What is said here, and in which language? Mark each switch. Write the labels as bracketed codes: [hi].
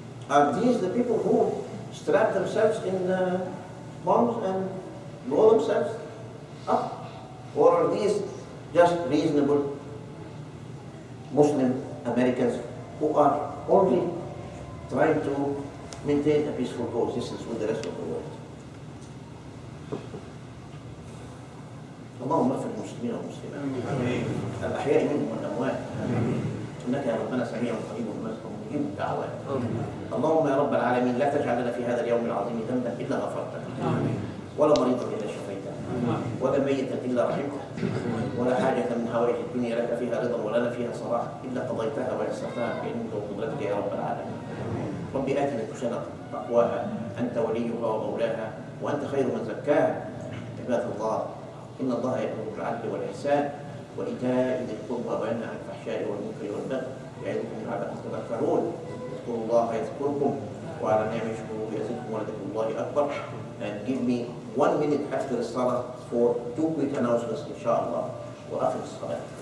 [en] Are these the people who strap themselves in bombs and blow themselves up? Or are these just reasonable Muslim Americans who are only trying to maintain a peaceful coexistence with the rest of the world? [ar] اللهم اغفر للمسلمين والمسلمات الأحياء منهم والأموات إنك يا ربنا سميع قريب مجيب الدعوات. اللهم يا رب العالمين لا تجعل لنا في هذا اليوم العظيم ذنبا إلا غفرته ولا مريضا إلا شفيته ولا ميتا إلا رحمته ولا حاجة من حوائج الدنيا لك فيها رضا ولنا فيها صلاح إلا قضيتها ويسرتها بعلمك وقدرتك يا رب العالمين. رب آت نفوسنا تقواها أنت وليها ومولاها وأنت خير من زكاها. عباد الله إن الله يأمر بالعدل والإحسان وإيتاء ذي القربى وينهى عن الفحشاء والمنكر والبغي يعظكم لعلكم تذكرون. اذكروا الله يذكركم وعلى نعمه اشكروا يزدكم ولدكم الله أكبر, [en] and give me 1 minute after the salah for 2 quick announcements, inshallah. [ar] وآخر الصلاة.